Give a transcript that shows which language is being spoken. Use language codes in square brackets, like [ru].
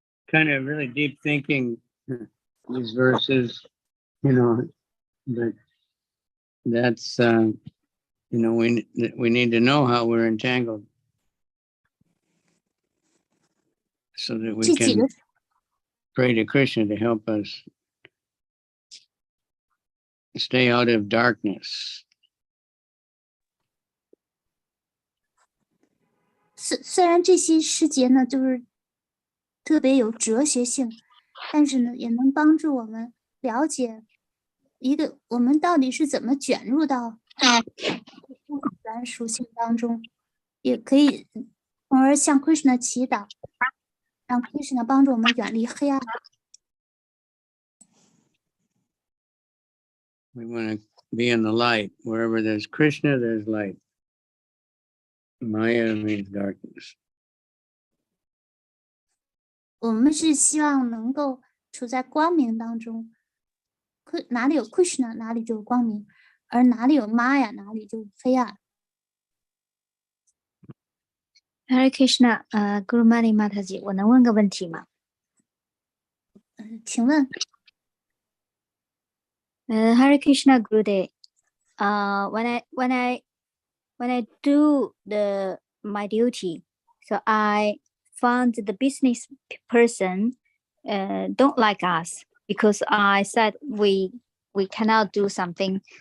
[en] Kind of really deep thinking, these verses, but that's, we need to know how we're entangled so that we [zh] 这几 [en] can [zh] 个 [en] pray to Krishna to help us stay out of darkness. [zh] 虽然这些诗节呢，就是特别有哲学性，但是呢，也能帮助我们了解我们到底是怎么卷入到不自然属性当中，也可以从而向 Krishna 祈祷，让 Krishna 帮助我们远离黑暗。 [en] We want to be in the light. Wherever there's Krishna, there's light. Maya means darkness. [zh] 我们是希望能够处在光明当中，哪里有 Krishna， 哪里就有光明，而哪里有 Maya， 哪里就有黑暗。 Hare Krishna， Guru Mani Mataji， 我能问个问题吗？请问， [en] Hare Krishna Gurudev， when I do my duty, so I found the business person don't like us because I said we cannot do something.